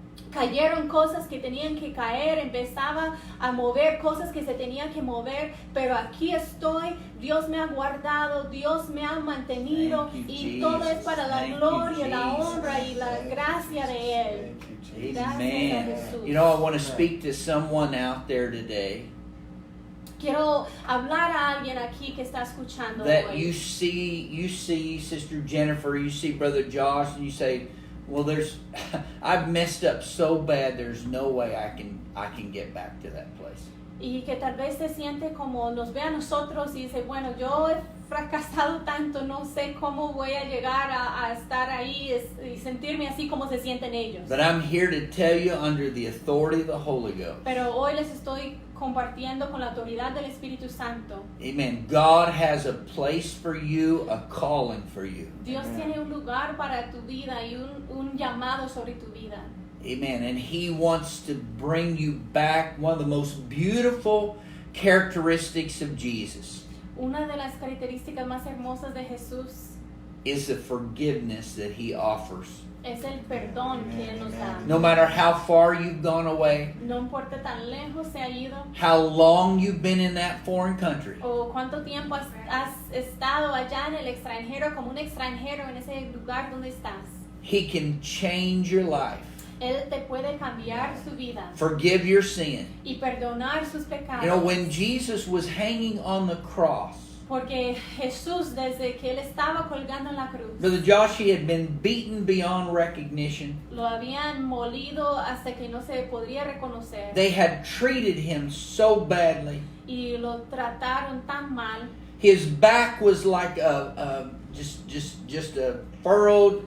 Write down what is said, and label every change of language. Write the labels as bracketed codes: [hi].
[es] Cayeron cosas que tenían que caer, empezaba a mover cosas que se tenían que mover, pero aquí estoy, Dios me ha guardado, Dios me ha mantenido, y todo es para la gloria, la honra y la gracia de Él. [en] Amen. You know, I want to speak to someone out there today [es] Quiero hablar a alguien aquí que está escuchando [en] that [es] hoy. [en] you see Sister Jennifer, you see Brother Josh, and you say, well, I've messed up so bad, there's no way I can get back to that place. [es] Y que tal vez se siente como nos ve a nosotros y dice, bueno, yo he fracasado tanto, no sé cómo voy a llegar a estar ahí y sentirme así como se sienten ellos. [en] But I'm here to tell you, under the authority of the Holy Ghost. [es] Pero hoy les estoy compartiendo con la autoridad del Espíritu Santo. [en] Amen. God has a place for you, a calling for you. [es] Dios tiene un lugar para tu vida y un llamado sobre tu vida. Amen. [en] And He wants to bring you back. One of the most beautiful characteristics of Jesus [es] Una de las características más hermosas de Jesús [en] is the forgiveness that He offers. [es] es el perdón que Él nos da. [en] No matter how far you've gone away, [es] No importa tan lejos se ha ido [en] how long you've been in that foreign country, [es] o cuánto tiempo has estado allá en el extranjero, como un extranjero en ese lugar donde estás. [en] He can change your life, [es] Él te puede cambiar su vida [en] forgive your sin. [es] y perdonar sus pecados. [en] You know, when Jesus was hanging on the cross, [es] Porque Jesús, desde que Él estaba colgando en la cruz, [en] Brother Josh, He had been beaten beyond recognition. [es] lo habían molido hasta que no se podría reconocer. [en] They had treated Him so badly. [es] Y lo trataron tan mal. [en] His back was like just a furrowed.